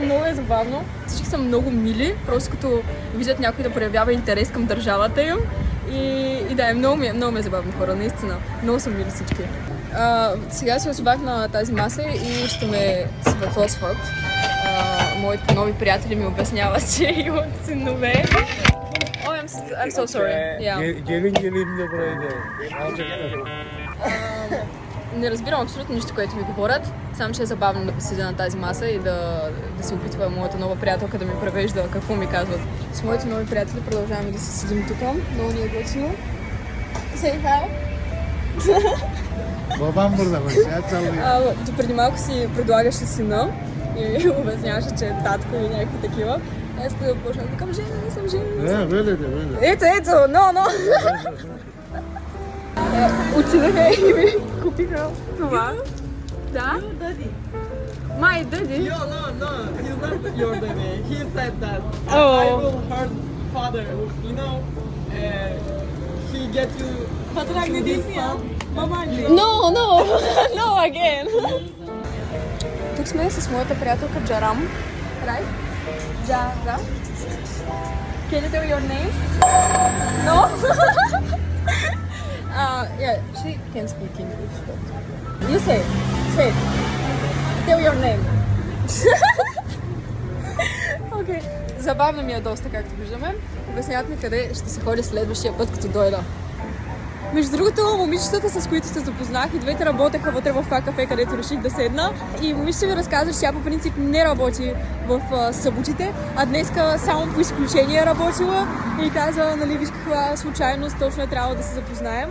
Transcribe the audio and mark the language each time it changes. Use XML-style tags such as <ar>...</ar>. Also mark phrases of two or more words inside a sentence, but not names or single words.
<bg>Много е забавно, всички са много мили, просто като виждат някой да проявява интерес към държавата им и да, много ми е забавно хора, наистина, много са мили всички. Сега се озовах на тази маса и ще ме сватосват. Моите нови приятели ми обясняват, че имат синове.</bg> <en>I'm so sorry. Yeah.</en> <tr>Gelin de buraya gel.</tr> <bg>Не разбирам абсолютно нищо, което ми говорят. Само, че е забавно да поседя на тази маса и да се опитва моята нова приятелка да ми превежда какво ми казват. С моите нови приятели продължаваме да се седим тук. Много ни е готино.</bg> <en>Say hi.</en> <tr>Babam burada bak ya sallıyor.</tr> <bg>До преди малко си предлагаше сина и обясняваше, че е татко и някакви такива. Аз да почна да към жена, не съм жена.</bg> <tr>Böyle de böyle.</tr> <bg>Ето, но. Отидаха и ми купиха това. Да?</bg> <en>My daddy? No, he's not your daddy. He said that. Oh. I will hurt father. You know, he get you.</en> <tr>Father ne diyorsun ya? Babaanne.</tr> <en>No again.</en> <bg>Тук сме с моята приятелка Джарам.</bg> <en>Right? Джарам. Can you tell your name? No? Yeah, she can speak English. But... You say. Tell your name. Okay.</en> <bg>Забавно ми е доста, както виждаме. Обясняват ми къде ще се ходи следващия път, като дойда. Между другото, момичетата, с които се запознах, и двете работеха вътре в това кафе, където реших да седна. И момичета ми разказва, че тя по принцип не работи в съботите, а днеска само по изключение е работила и казва, нали, виж каква случайност, точно е трябвало да се запознаем.</bg>